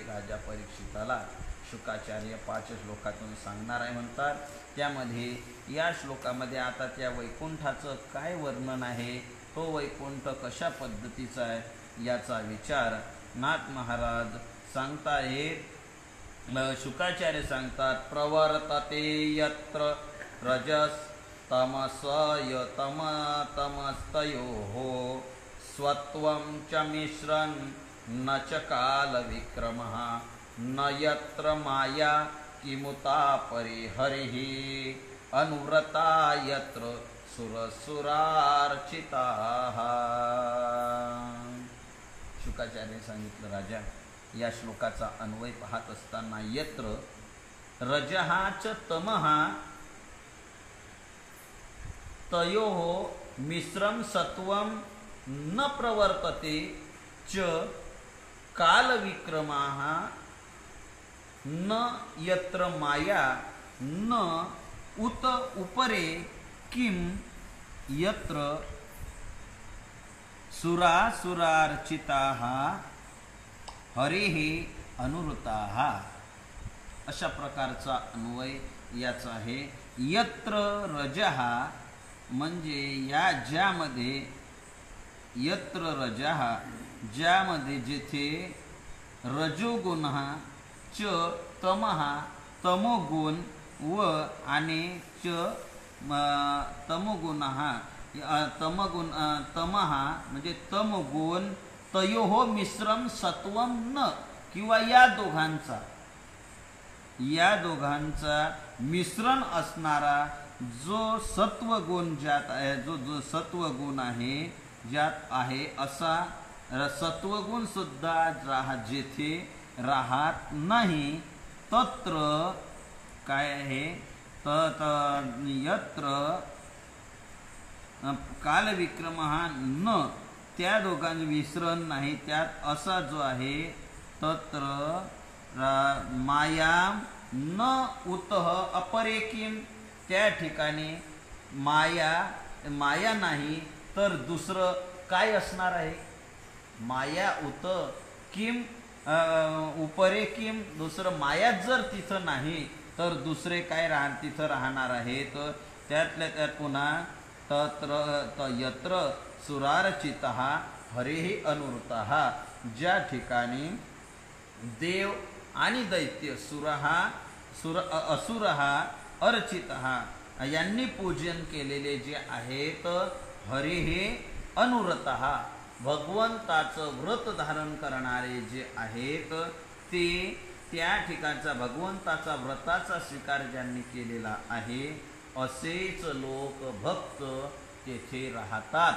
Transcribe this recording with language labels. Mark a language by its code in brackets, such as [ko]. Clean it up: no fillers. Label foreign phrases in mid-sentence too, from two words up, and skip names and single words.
[mr] राजा परीक्षिताला शुकाचार्य 5 श्लोकातून सांगणार आहे म्हणतात। त्यामध्ये या श्लोकामध्ये आता त्या वैकुंठाचं काय वर्णन आहे, तो वैकुंठ कशा पद्धतीचा आहे याचा विचार नाथ महाराज सांगताहेत। [sa] शुकाचार्य सांगतात प्रवर्तते यत्र रजस तमसय तमस्तयोः स्वत्वं च मिश्रन् न च काल विक्रमः न यत्र माया किमुता परिहरिः अनुव्रता यत्र सुरसुरार्चिताः। [mr] शुकाचार्य सांगितलं राजा या श्लोकाचा अन्वय पाहत असताना [sa] यत्र रजहा च तमहा तयोः मिश्रम सत्वं न प्रवर्तते च काल विक्रमाः न यत्र माया न उत उपरे किम यत्र सुरासुरार्चिताः हरेः अनुरुताः। [mr] अशा प्रकारचा अन्वय याचा आहे। [sa] यत्र रजः [mr] म्हणजे या ज्यामध्ये [sa] यत्र रजः [mr] ज्यामध्ये जेथे रजोगुण [sa] च तमः [mr] तमोगुण व आणि [sa] च तमोगुणः [mr] तमः म्हणजे तमोगुण [sa] तयोः मिश्रम सत्वम न [mr] किंवा या दोघांचा मिश्रण असणारा जो सत्वगुण ज्यात आहे जो सत्वगुण आहे ज्यात आहे असा सत्वगुण सुद्धा जेथे राहत नाही तत्र काय आहे यत्र [sa] कालविक्रमः न [mr] त्या दोघांचे विसरण नाही त्यात असा जो आहे [sa] तत्र माया न उतः अपरे किम [mr] त्या ठिकाणी माया नाही तर दुसरं काय असणार आहे। [sa] माया उत किम उपरे किम [mr] दुसरं मायाच जर तिथं नाही तर दुसरे काय तिथं राहणार आहे। तर त्यातल्या त्यात पुन्हा [sa] तत्र यत्र सुरार्चितः हरेः अनुरुतः [mr] ज्या ठिकाणी देव आणि दैत्य [sa] असुरः अर्चितः [mr] यांनी पूजन केलेले जे आहेत [sa] हरेः अनुव्रतः [mr] भगवंताचं व्रत धारण करणारे जे आहेत ते त्या ठिकाणचा भगवंताचा व्रताचा स्वीकार ज्यांनी केलेला आहे असेच लोक भक्त तेथे राहतात.